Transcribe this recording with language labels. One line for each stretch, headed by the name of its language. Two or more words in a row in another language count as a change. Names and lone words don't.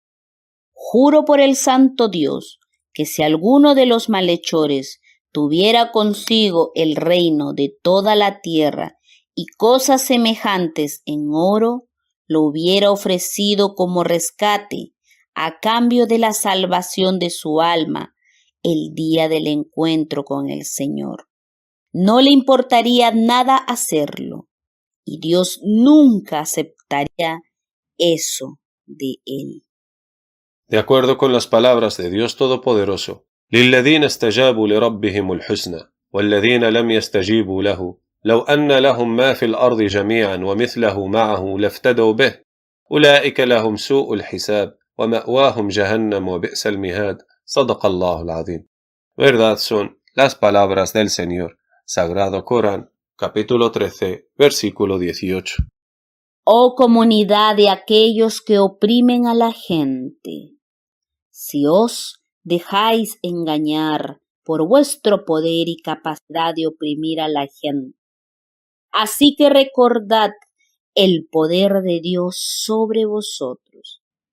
Spanish: Juro por el santo Dios que si alguno de los malhechores tuviera consigo el reino de toda la tierra y cosas semejantes en oro, lo hubiera ofrecido como rescate a cambio de la salvación de su alma el día del encuentro con el Señor. No le importaría nada hacerlo, y Dios nunca aceptaría eso de él. De acuerdo con las palabras de Dios Todopoderoso,
Arabic: للذين استجابوا لربهم الحسنى والذين لم يستجيبوا له لو أن لهم ما في الأرض جميعا ومثله معه لافتدوا به أولئك لهم سوء الحساب ومأواهم جهنم وبئس المهاد صدق الله العظيم.
Spanish: Verdad son las palabras del Señor. Sagrado Corán, capítulo 13, versículo 18. Oh comunidad de aquellos que oprimen a la gente, si os dejáis engañar por vuestro poder y capacidad de oprimir a la gente, así que recordad el poder de Dios sobre vosotros.